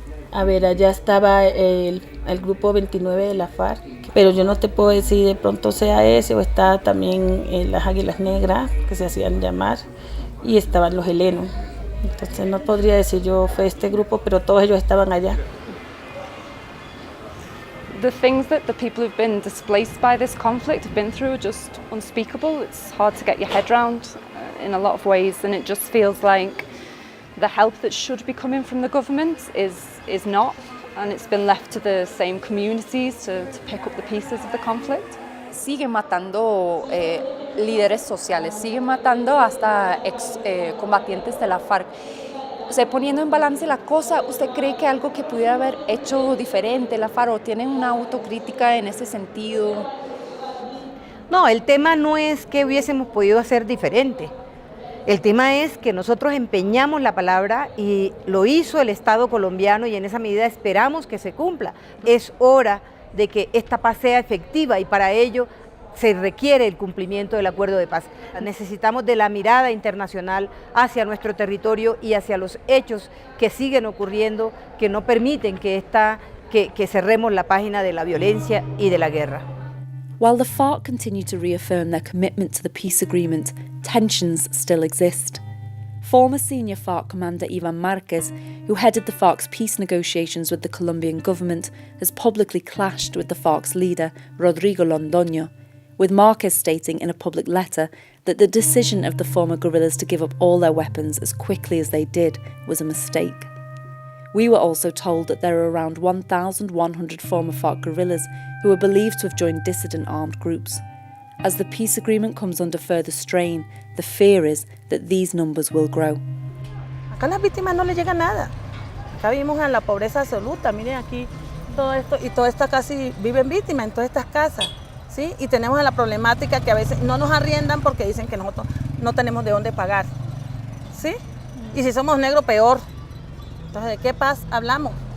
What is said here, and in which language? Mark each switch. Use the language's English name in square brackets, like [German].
[Spanish] A ver, allá estaba el grupo 29 de la FARC, pero yo no te puedo decir de pronto sea ese, o está también las Águilas Negras, que se hacían llamar, y estaban los helenos. Entonces no podría decir yo fue este grupo, pero todos ellos estaban allá. [English] The things that the people who've been displaced by this conflict have been through are just unspeakable. It's hard to get your head around in a lot of ways, and it just feels like the help that should be coming from the government is not, and it's been left to the same communities to pick up the pieces of the conflict. [Spanish] Siguen matando líderes sociales, siguen matando hasta combatientes de la FARC. O sea, poniendo en balance la cosa, ¿usted cree que algo que pudiera haber hecho diferente la FARC, o tienen una autocrítica en ese sentido? No, el tema no es que hubiésemos podido hacer diferente. El tema es que nosotros empeñamos la palabra y lo hizo el Estado colombiano y en esa medida esperamos que se cumpla. Es hora de que esta paz sea efectiva y para ello se requiere el cumplimiento del acuerdo de paz. Necesitamos de la mirada internacional hacia nuestro territorio y hacia los hechos que siguen ocurriendo, que no permiten que cerremos la página de la violencia y de la guerra. [English] While the FARC continue to reaffirm their commitment to the peace agreement, tensions still exist. Former senior FARC commander Iván Márquez, who headed the FARC's peace negotiations with the Colombian government, has publicly clashed with the FARC's leader, Rodrigo Londoño, with Márquez stating in a public letter that the decision of the former guerrillas to give up all their weapons as quickly as they did was a mistake. We were also told that there are around 1,100 former FARC guerrillas who are believed to have joined dissident armed groups. As the peace agreement comes under further strain, the fear is that these numbers will grow. [Spanish] Acá a las víctimas no les llega nada. Acá vivimos en la pobreza absoluta. Miren aquí todo esto, y toda esta casi viven víctimas en todas estas casas, ¿sí? Y tenemos la problemática que a veces no nos arriendan porque dicen que nosotros no tenemos de dónde pagar, ¿sí? Y si somos negros, peor. Entonces, ¿de qué paz hablamos?